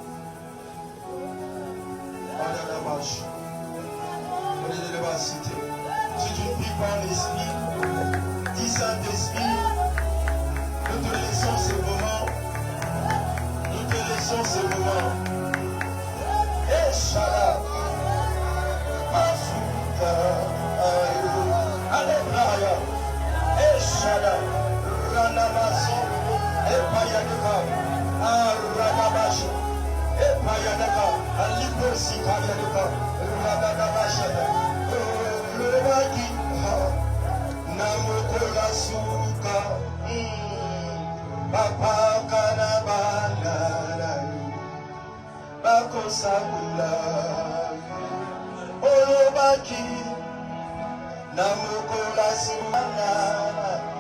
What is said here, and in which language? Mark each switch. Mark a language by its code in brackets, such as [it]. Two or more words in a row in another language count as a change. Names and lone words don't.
[fr] On a la marche. On est de la cité. Si tu ne pries pas en esprit, dis Saint-Esprit, nous te laissons ces moments. Nous te laissons ces moments. Et Shala, Mafuka, Alebraya, et Shala, Ranamazi, et Payadeka, Ranamashi, et Payadeka, Aliposi Payadeka, Ranamashi, Lobaki, Namokola Suka, Papa Kanabana, Bakosabula, Olobaki, Namokola Suka,